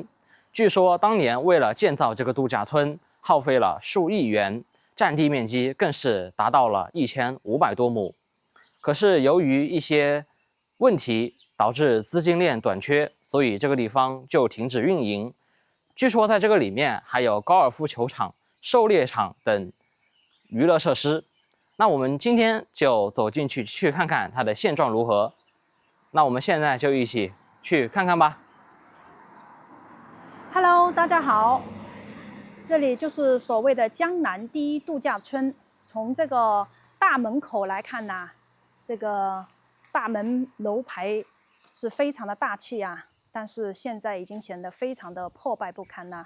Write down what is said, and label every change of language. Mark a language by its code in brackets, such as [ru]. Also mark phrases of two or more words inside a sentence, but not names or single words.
[zh] 據說當年為了建造這個度假村，耗費了數億元，占地面積更是達到了1500多畝。可是由於一些問題，導致資金鏈短缺，所以這個地方就停止運營。據說在這個裡面還有高爾夫球場、狩獵場等娛樂設施。那我們今天就走進去看看它的現狀如何。那我們現在就一起去看看吧。 Hello，大家好，這裡就是所謂的江南第一度假村。從這個大門口來看呢，這個大門樓牌是非常的大氣啊，但是現在已經顯得非常的破敗不堪了。